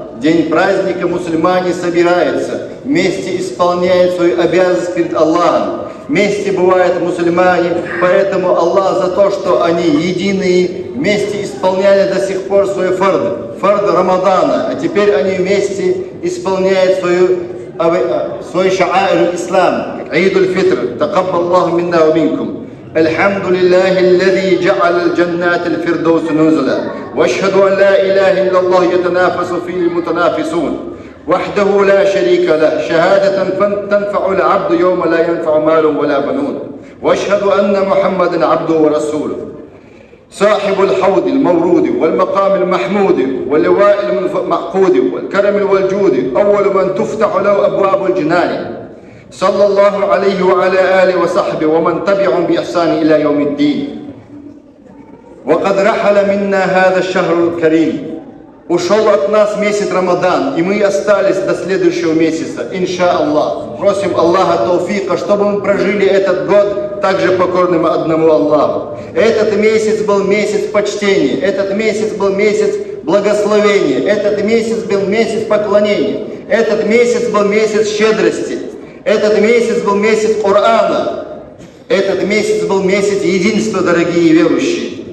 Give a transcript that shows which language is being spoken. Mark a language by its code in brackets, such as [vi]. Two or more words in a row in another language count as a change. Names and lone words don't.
[ru] День праздника мусульмане собираются, вместе исполняют свою обязанность перед Аллахом. Вместе бывают мусульмане, поэтому Аллах за то, что они единые, вместе исполняли до сих пор свой фард Рамадана, а теперь они вместе исполняют свой [ar] شعائر إسلام, [ru] Идуль-Фитр. [ar] تقبل الله منا ومنكم. الحمد لله الذي جعل الجنة الفردوس نزلا. وأشهد أن لا إله إلا الله يتنافس فيه المتنافسون. وحده لا شريك له شهادة تنفع العبد يوم لا ينفع مال ولا بنون واشهد أن محمدا عبده ورسوله صاحب الحوض المورود والمقام المحمود واللواء المعقود والكرم والجود أول من تفتح له أبواب الجنان صلى الله عليه وعلى آله وصحبه ومن تبعهم بإحسان إلى يوم الدين. وقد رحل منا هذا الشهر الكريم. [ru] Ушел от нас месяц Рамадан, и мы остались до следующего месяца, [ar] إن شاء الله. [ru] Просим Аллаха тауфика, чтобы мы прожили этот год также покорным одному Аллаху. Этот месяц был месяц почтения, этот месяц был месяц благословения, этот месяц был месяц поклонения, этот месяц был месяц щедрости, этот месяц был месяц Корана, этот месяц был месяц единства, дорогие верующие.